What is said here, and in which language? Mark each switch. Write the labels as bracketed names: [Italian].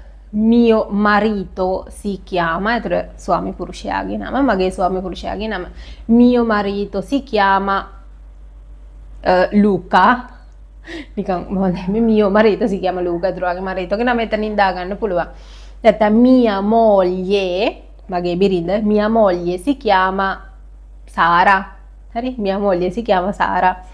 [Italian] mio marito si chiama. [Sinhala] ඒතර ස්වාමි පුරුෂයාගේ නම [Italian] මගේ ස්වාමි පුරුෂයාගේ නම mio marito si chiama Luca. [Sinhala] නිකන් මොකද [Italian] mio marito si chiama Luca. [Sinhala] ඒතර ඔයාගේ maritoගේ නම එතනින් දාගන්න පුළුවන්. නැත්නම් [Italian] mia moglie [Sinhala] මගේ බිරිඳ [Italian] mia moglie si chiama Sara. හරි mia moglie si chiama Sara.